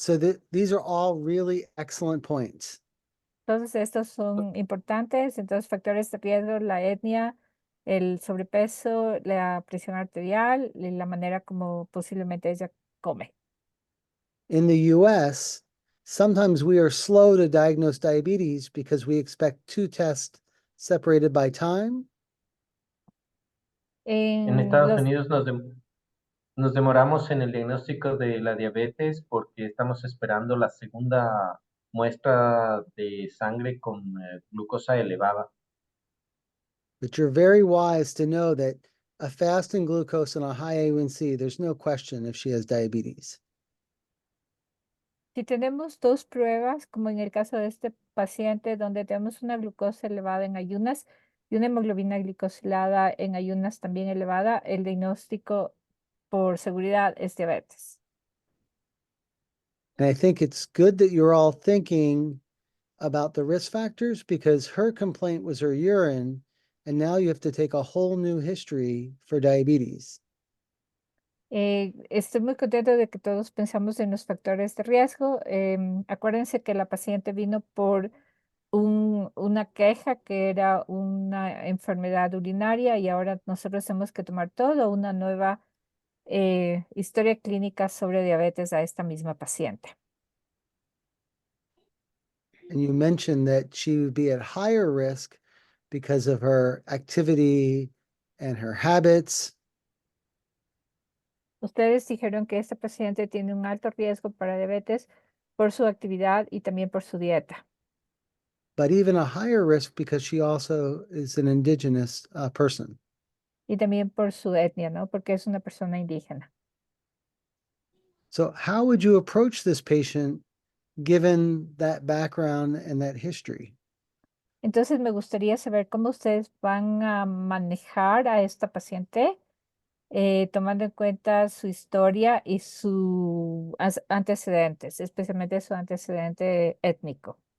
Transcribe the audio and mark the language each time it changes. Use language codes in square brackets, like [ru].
[en] So these are all really excellent points. [es] Todos estos son importantes. Entonces, factores de riesgo, la etnia, el sobrepeso, la presión arterial y la manera como posiblemente ella come. [en] In the US, sometimes we are slow to diagnose diabetes because we expect two tests separated by time. [es] En Estados Unidos nos demoramos en el diagnóstico de la diabetes porque estamos esperando la segunda muestra de sangre con glucosa elevada. [en] But you're very wise to know that a fasting glucose and a high A1C, there's no question if she has diabetes. [es] Si tenemos dos pruebas, como en el caso de este paciente, donde tenemos una glucosa elevada en ayunas y una hemoglobina glicosilada en ayunas también elevada, el diagnóstico por seguridad es diabetes. [en] And I think it's good that you're all thinking about the risk factors because her complaint was her urine, and now you have to take a whole new history for diabetes. [es] Estoy muy contento de que todos pensamos en los factores de riesgo. Acuérdense que la paciente vino por una queja que era una enfermedad urinaria y ahora nosotros tenemos que tomar toda una nueva historia clínica sobre diabetes a esta misma paciente. [en] And you mentioned that she would be at higher risk because of her activity and her habits. [es] Ustedes dijeron que esta paciente tiene un alto riesgo para diabetes por su actividad y también por su dieta. [en] But even a higher risk because she also is an indigenous person. [es] Y también por su etnia, ¿no? Porque es una persona indígena. [en] So how would you approach this patient given that background and that history? [es] Entonces me gustaría saber cómo ustedes van a manejar a esta paciente, tomando en cuenta su historia y sus antecedentes, especialmente su antecedente étnico.